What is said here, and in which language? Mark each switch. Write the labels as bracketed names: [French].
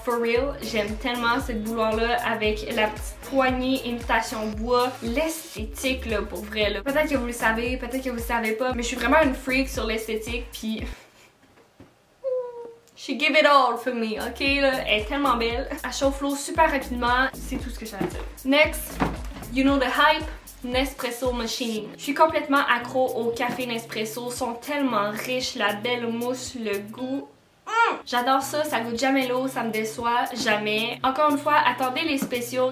[English] For real, [French] j'aime tellement cette bouilloire-là avec la petite poignée imitation bois. L'esthétique là, pour vrai là. Peut-être que vous le savez, peut-être que vous le savez pas, mais je suis vraiment une freak sur l'esthétique puis... [English] She give it all for me, ok là? [French] Elle est tellement belle. Elle chauffe l'eau super rapidement. C'est tout ce que j'ai à dire. [English] Next, you know the hype. Nespresso Machine. [French] Je suis complètement accro au café Nespresso. Ils sont tellement riches, la belle mousse, le goût. J'adore ça, ça goûte jamais l'eau, ça me déçoit jamais. Encore une fois, attendez les spéciaux.